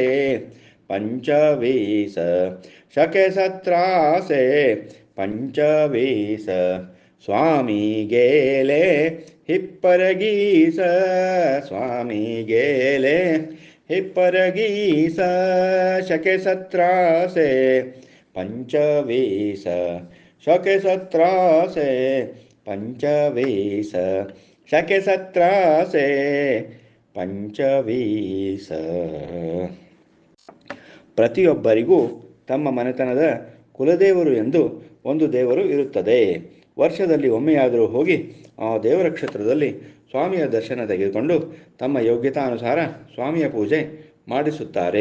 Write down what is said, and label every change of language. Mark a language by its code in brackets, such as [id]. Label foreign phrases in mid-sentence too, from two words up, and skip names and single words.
[mr] पंचवीस शके सत्रासे पंचवीस स्वामी गेले हिप्परगीस स्वामी गेले हिप्परगीस शके सत्रासे पंचवीस शके सत्रासे पंचवीस शके सत्रासे पंचवीस. [kn] ಪ್ರತಿಯೊಬ್ಬರಿಗೂ ತಮ್ಮ ಮನೆತನದ ಕುಲದೇವರು ಎಂದು ಒಂದು ದೇವರು ಇರುತ್ತದೆ. ವರ್ಷದಲ್ಲಿ ಒಮ್ಮೆಯಾದರೂ ಹೋಗಿ ಆ ದೇವರ ಕ್ಷೇತ್ರದಲ್ಲಿ ಸ್ವಾಮಿಯ ದರ್ಶನ ತೆಗೆದುಕೊಂಡು ತಮ್ಮ ಯೋಗ್ಯತಾನುಸಾರ ಸ್ವಾಮಿಯ ಪೂಜೆ ಮಾಡಿಸುತ್ತಾರೆ.